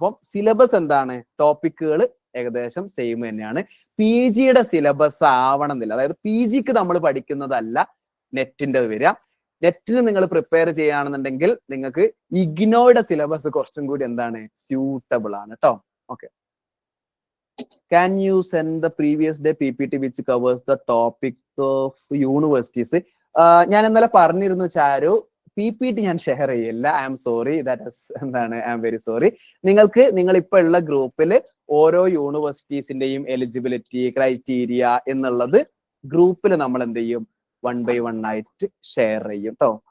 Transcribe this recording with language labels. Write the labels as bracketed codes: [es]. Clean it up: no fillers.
[ml] അപ്പം സിലബസ് എന്താണ്, ടോപ്പിക്കുകൾ ഏകദേശം സെയിം തന്നെയാണ്. PGയുടെ സിലബസ് ആവണമെന്നില്ല, അതായത് PGക്ക് നമ്മൾ പഠിക്കുന്നതല്ല നെറ്റിന്റെ വരിക. നെറ്റിന് നിങ്ങൾ പ്രിപ്പയർ ചെയ്യുകയാണെന്നുണ്ടെങ്കിൽ നിങ്ങൾക്ക് ഇഗ്നോയുടെ സിലബസ് കുറച്ചും കൂടി എന്താണ് സ്യൂട്ടബിൾ ആണ് കേട്ടോ. [en] Okay, can you send the previous day PPT which covers the topic of universities? [ml] ഞാൻ ഇന്നലെ പറഞ്ഞിരുന്നു ചാരു, PPT ഞാൻ ഷെയർ ചെയ്യില്ല. [en] I am sorry, [ml] എന്താണ് [en] I am very sorry. [ml] നിങ്ങൾക്ക് നിങ്ങൾ ഇപ്പൊ ഉള്ള ഗ്രൂപ്പിൽ ഓരോ യൂണിവേഴ്സിറ്റീസിന്റെയും എലിജിബിലിറ്റി ക്രൈറ്റീരിയ എന്നുള്ളത് ഗ്രൂപ്പിൽ നമ്മൾ എന്ത് ചെയ്യും, 1 by 1 ആയിട്ട് ഷെയർ ചെയ്യും കേട്ടോ.